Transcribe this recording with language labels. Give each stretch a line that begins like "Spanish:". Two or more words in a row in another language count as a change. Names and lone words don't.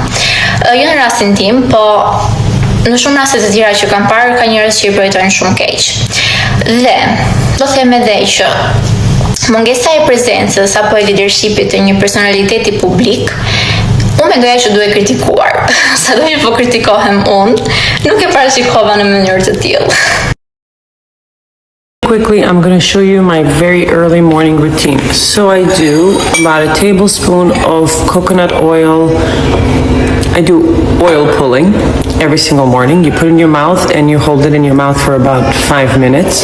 Albanian: Jo në rastin tim, po në shumë raste të tjera që kam parë ka njerëz që i përjetojnë shumë keq. Dhe do them edhe që mungesa e prezencës apo e leadershipit të një personaliteti publik, unë mendoja që duhet kritikuar. Sado që po kritikohem unë, nuk e parashikova në mënyrë të tillë.
English: Quickly, I'm going to show you my very early morning routine. So I do about a tablespoon of coconut oil. I do oil pulling every single morning. You put it in your mouth and you hold it in your mouth for about 5 minutes.